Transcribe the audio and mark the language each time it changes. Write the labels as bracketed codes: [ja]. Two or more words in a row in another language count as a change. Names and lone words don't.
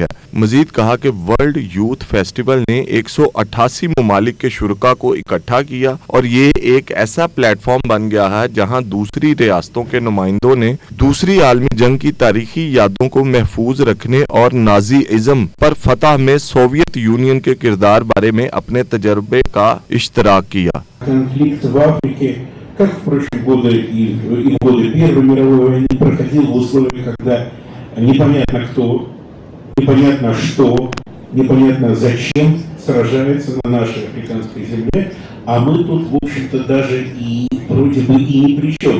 [ur] مزید کہا کہ ورلڈ یوتھ فیسٹیول نے 188 ممالک کے شرکاء کو اکٹھا کیا اور یہ ایک ایسا پلیٹ فارم بن گیا ہے جہاں دوسری ریاستوں کے نمائندوں نے دوسری عالمی جنگ کی تاریخی یادوں کو محفوظ رکھنے اور نازی ازم پر فتح میں سوویت یونین کے کردار بارے میں اپنے تجربے کا اشتراک کیا۔ [ru] Конфликт в Африке, как, впрочем, годы Первой мировой войны, проходил в условиях, когда непонятно кто, непонятно что, непонятно зачем сражается на нашей африканской земле, а мы тут, в общем-то, даже и вроде бы и ни при чем.